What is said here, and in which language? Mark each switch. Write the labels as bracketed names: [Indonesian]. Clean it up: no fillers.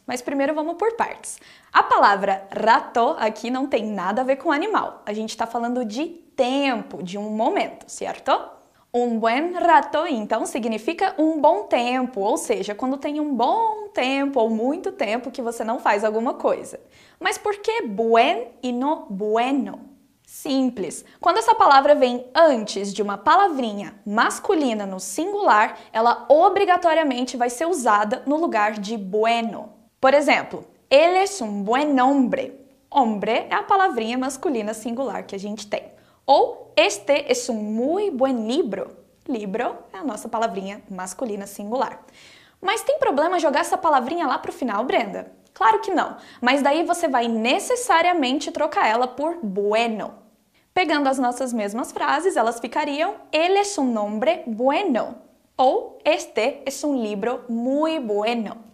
[Portuguese] Mas primeiro vamos por partes. A palavra rato aqui não tem nada a ver com animal. A gente está falando de tempo, de um momento, certo? [Spanish] Un buen rato, [Portuguese] então, significa um bom tempo, ou seja, quando tem um bom tempo ou muito tempo que você não faz alguma coisa. Mas por que buen e no bueno? Simples. Quando essa palavra vem antes de uma palavrinha masculina no singular, ela obrigatoriamente vai ser usada no lugar de bueno. Por exemplo, [Spanish] ele es un buen hombre. [Portuguese] Hombre é a palavrinha masculina singular que a gente tem. [Spanish] Ou este es un muy buen libro. [Portuguese] Libro é a nossa palavrinha masculina singular. Mas tem problema jogar essa palavrinha lá pro final, Brenda? Claro que não. Mas daí você vai necessariamente trocar ela por bueno. Pegando as nossas mesmas frases, elas ficariam [Spanish] ele es un hombre bueno [Portuguese] ou [Spanish] este es un libro muy bueno.